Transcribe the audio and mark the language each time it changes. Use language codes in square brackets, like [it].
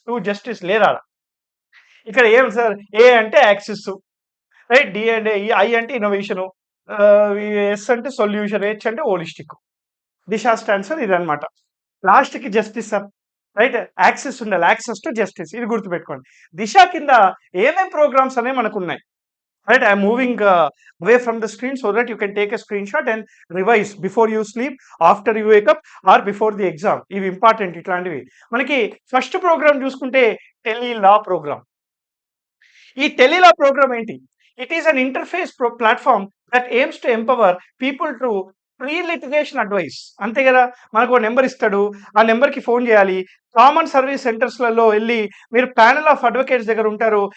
[te] To justice లేదా ఇక్కడ ఏం సార్? ఏ అంటే యాక్సెస్, రైట్? డి అంటే ఐ అంటే ఇన్నోవేషన్, ఎస్ అంటే సొల్యూషన్, హెచ్ అంటే హోలిస్టిక్. దిశ స్టాండ్స్ ఫర్ ఇదన్నమాట. లాస్ట్‌కి జస్టిస్ సార్. రైట్? యాక్సెస్ ఉండాలి. యాక్సెస్ టు జస్టిస్ ఇది గుర్తుపెట్టుకోండి. దిశ కింద ఏమేం ప్రోగ్రామ్స్ అనేవి మనకున్నాయి. [en] Right, I'm moving away from the screen so that you can take a screenshot and revise before you sleep, after you wake up or before the exam. [te] ఇవి important ఇట్లాంటివి. మనకి first programme చూసుకుంటే టెలి-లా programme. ఈ టెలి-లా programme ఏంటి? [en] It is an interface platform that aims to empower people to pre litigation advice. [te] అంతే కదా! మనకు number ఇస్తాడు. ఆ నెంబర్‌కి ఫోన్ చేయాలి. కామన్ సర్వీస్ సెంటర్స్‌లలో వెళ్ళి మీరు ప్యానెల్ ఆఫ్ అడ్వకేట్స్ దగ్గర ఉంటారు.